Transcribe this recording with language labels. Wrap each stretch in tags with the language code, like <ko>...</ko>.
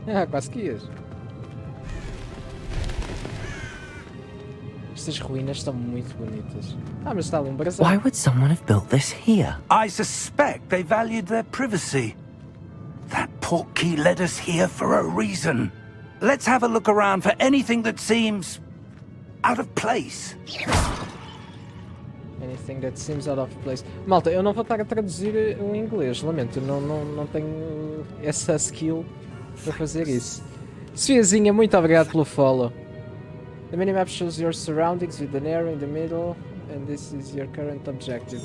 <pt>Quase que ias. Estas ruínas estão muito bonitas. Mas está ali um brasão.</pt> <en>Why would someone have built this here? I suspect they valued their privacy. That portkey led us here for a reason. Let's have a look around for anything that seems out of place. Anything that seems out of place.</en> <pt>Malta, eu não vou estar a traduzir o inglês, lamento, não tenho essa skill para fazer isso. Sofiazinha, muito obrigado pelo follow.</pt> <en>The minimap shows your surroundings with an arrow in the middle, and this is your current objective.</en>